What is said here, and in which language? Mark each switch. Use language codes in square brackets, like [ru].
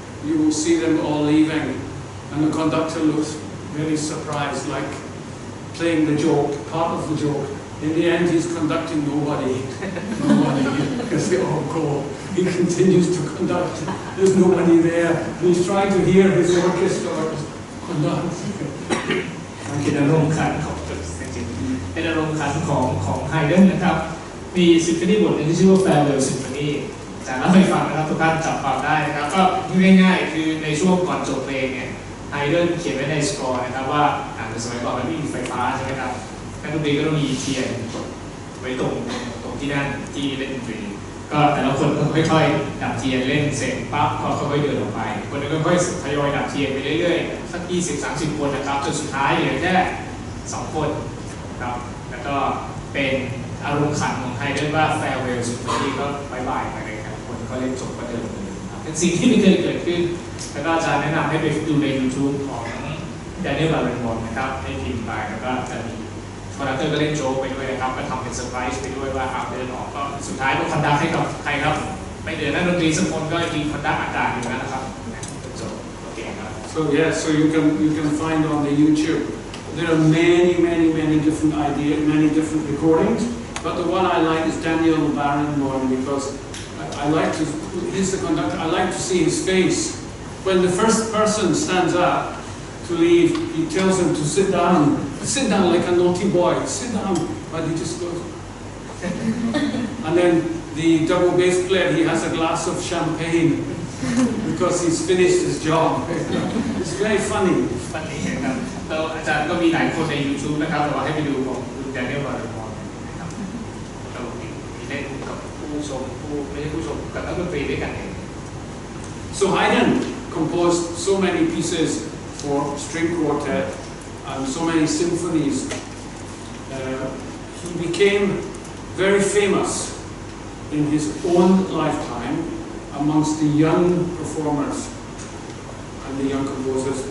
[en] You will see them all leaving, and the conductor looks really surprised, like playing the joke, part of the joke. In the end, he's conducting nobody, because they all go. He continues to conduct. There's nobody there. He's trying to hear his orchestra conduct. [th] เป็นอารมณ์ขันของเป็นอารมณ์ขันของไฮเดนนะครับมีซิมโฟนีบทหนึ่งที่ชื่อว่า Farewell Symphony จะเล่าให้ฟังนะครับทุกท่านจับความได้นะครับก็ง่ายๆคือในช่วงก่อนจบเพลงเนี่ยไฮเดนเขียนไว้ในสกอร์นะครับว่าในสมัยก่อนมันไม่มีไฟฟ้าใช่ไหมครับนักดนตรีก็ต้องมีเทียน ไว้ตรงที่นั่นที่เล่นดนตรีก็แต่ละคนก็ค่อยๆดับเทียนเล่นเสร็จปั๊บก็ค่อยๆเดินออกไปคนนึงก็ค่อยๆทยอยดับเทียนไปเรื่อยๆสัก20-30 คนนะครับจนสุดท้ายเหลือแค่2 คนครับแล้วก็เป็นอารมณ์ขันของไฮเดนว่า Farewell Symphony ก็บายบายไปเลยครับคนก็เล่นจบก็เดินเลยเป็นสิ่งที่ไม่เคยเกิดขึ้นแล้วก็จะแนะนำให้ไปดูใน YouTube ของ Daniel Barenboim นะครับให้พิมพ์ไปแล้วก็จะมีคอนดักเตอร์ก็เล่นโจ๊กไปด้วยนะครับก็ทำเป็นเซอร์ไพรส์ไปด้วยว่าเดินออกก็สุดท้ายก็คอนดักให้กับใครครับไม่เดินนักดนตรีสักคนก็ยิงคอนดักอากาศอยู่นะครับจบโอเคครับ [en] So yeah, so you can find on the YouTube. There are many different ideas, many different recordings. But the one I like is Daniel Barenboim because I like to. He's the conductor. I like to see his face when the first person stands up to leave. He tells him to sit down. Sit down like a naughty boy. Sit down, but he just goes. And then the double bass player, he has a glass of champagne because he's finished his job. It's very funny. [th] Funny ครับแล้วอาจารย์ก็มีหลายคนใน YouTube นะครับแต่ว่าให้ไปดูของคุณ Daniel Barenboim นะครับเรามีเล่นกับผู้ชมไม่ใช่ผู้ชมกับนักดนตรีด้วยกันเอง [en] So Haydn composed so many pieces for string quartet and so many symphonies. He became very famous in his own lifetime amongst the young performers and the young composers.